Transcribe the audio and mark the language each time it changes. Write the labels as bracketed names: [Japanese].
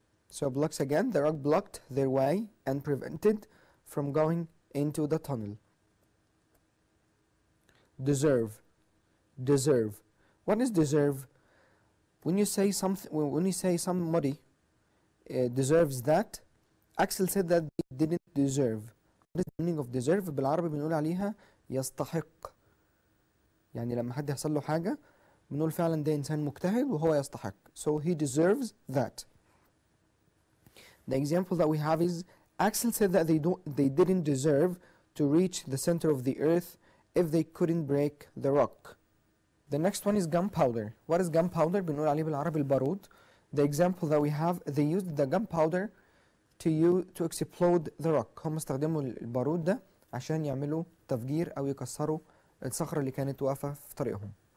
[English] So blocks again, the rock blocked their way and prevented from going into the tunnel. Deserve. Deserve. What is deserve? When you say something, when you say somebody deserves that, Axel said that they didn't deserve. What is the meaning of deserve? [Arabic] بالعربي بنقول عليها يستحق. يعني لما حد يحصل له حاجة بنقول فعلا ده إنسان مجتهد وهو يستحق. [English] So he deserves that. The example that we have is Axel said that they didn't deserve to reach the center of the earth if they couldn't break the rock. The next one is gunpowder. What is gunpowder? [Arabic] بنقول عليه بالعربي البارود. [English] The example that we have, they used the gunpowder to explode the rock. [Arabic] هم استخدموا البارود ده عشان يعملوا تفجير أو يكسروا الصخرة اللي كانت واقفة في طريقهم.